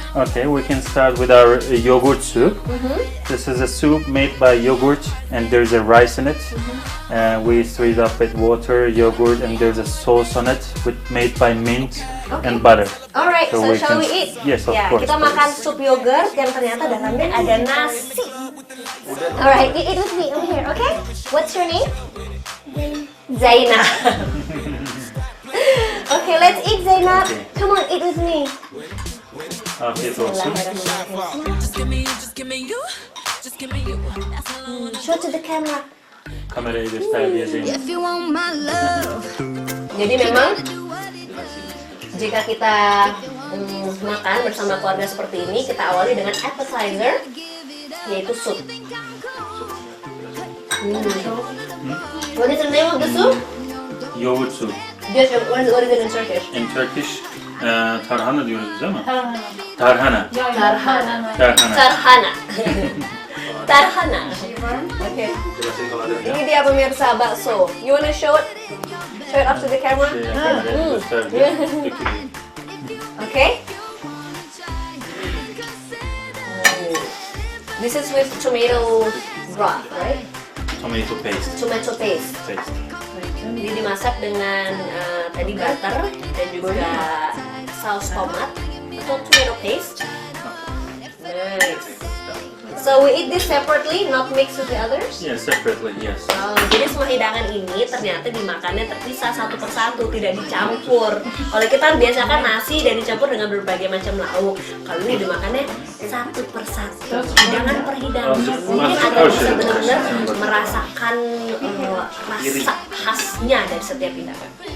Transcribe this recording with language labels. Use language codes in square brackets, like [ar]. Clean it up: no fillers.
[en] Okay, we can start with our yogurt soup. This is a soup made by yogurt and there's a rice in it. We stir it up with water, yogurt, and there's a sauce on it made by mint and butter. Alright, so we shall can- we eat? Yes, of [id] Ya, [en] course. [id] kita makan sup yogurt yang ternyata dalamnya ada nasi. [en] Alright, eat with me over here, okay? What's your name? Zaina. Okay, let's eat, Zainab. Come on, eat with me. [tr] Afiyet olsun. [en] Show to the camera. [tr] Kamerayı göster diyeceğim. [en] If you want my love, [id] Jadi memang jika kita makan bersama keluarga seperti ini, kita awali dengan appetizer, yaitu sup. [en] What is the name of the soup? Yogurt soup. Yes, what is it in Turkish? In Turkish, [tr] tarhana diyoruz biz ama. Tarhana. Tarhana. Tarhana. Tarhana. Tarhana. Oke. [id] Ini dia pemirsa bakso. [en] You wanna show it? Show it up to the camera. [tr] Kamerayı göster diye. Dökülüyor. [en] Okay. This is with tomato broth, right? Tomato paste. Tomato paste. [id] Jadi dimasak dengan tadi butter dan juga saus tomat atau tomato paste. Nice. [en] So we eat this separately, not mixed with the others. Yeah, separately, yes. [id] Jadi semua hidangan ini ternyata dimakannya terpisah satu persatu, tidak dicampur. Kalau kita biasa kan nasi dan dicampur dengan berbagai macam lauk. Kalau ini dimakannya satu persatu, hidangan per hidangan. Mungkin Anda bisa benar-benar merasakan rasa khasnya dari setiap hidangan.